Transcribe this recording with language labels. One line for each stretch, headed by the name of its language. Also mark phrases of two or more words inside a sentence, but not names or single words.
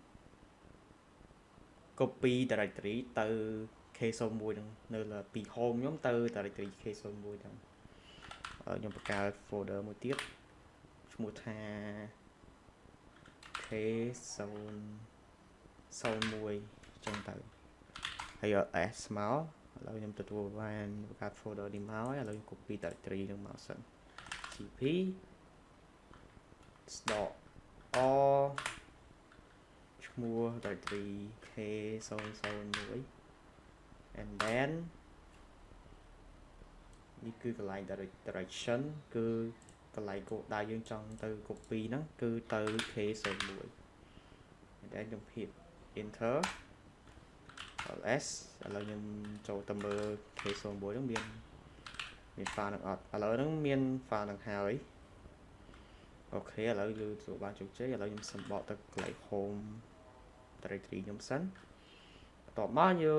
English: copy directory
Khmer: ទៅ k01 ហ្នឹងនៅលើពី home ខ្ញុំទៅ directory k01 ហ្នឹងខ្ញុំបង្កើត folder មួយទៀតឈ្មោះថា k01 ចឹងទៅហើយ s មកឥឡូវខ្ញុំទទួលបានបង្កើត folder នេះមកហើយឥឡូវ
English: copy directory
Khmer: នឹងមកសិន cp .or ឈ្មោះ directory k001
English: and then
Khmer: នេះគឺកន្លែង direction គឺកន្លែងគោលដៅយើងចង់ទៅ copy ហ្នឹងគឺទៅ k01
English: and then
Khmer: ខ្ញុំ
English: hit enter
Khmer: ls ឥឡូវខ្ញុំចូលទៅមើល k01 ហ្នឹងមាន file ហ្នឹងអត់ឥឡូវហ្នឹងមាន file ហ្នឹងហើយអូខេឥឡូវយើង ទទួលបានជោគជ័យឥឡូវខ្ញុំសម្បកទៅកន្លែង
English: home directory
Khmer: ខ្ញុំសិនបន្ទាប់មកយើង